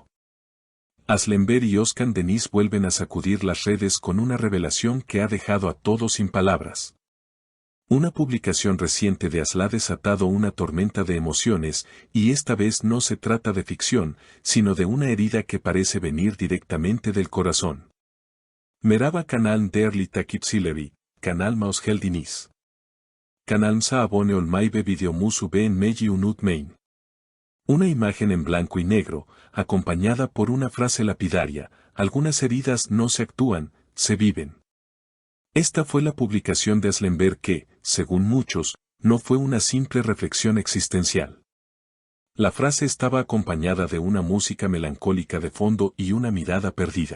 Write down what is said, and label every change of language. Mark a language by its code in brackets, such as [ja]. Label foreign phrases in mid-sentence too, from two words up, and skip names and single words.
[es] Aslember y Özkan Deniz vuelven a sacudir las redes con una revelación que ha dejado a todos sin palabras. Una publicación reciente de Aslı ha desatado una tormenta de emociones, y esta vez no se trata de ficción, sino de una herida que parece venir directamente del corazón. [tr] Merhaba kanal değerli takipçileri, kanalıma hoş geldiniz. Kanalımıza abone olmayı ve videomuzu beğenmeyi unutmayın. [es] Una imagen en blanco y negro, acompañada por una frase lapidaria: algunas heridas no se actúan, se viven. Esta fue la publicación de Aslember que, según muchos, no fue una simple reflexión existencial. La frase estaba acompañada de una música melancólica de fondo y una mirada perdida.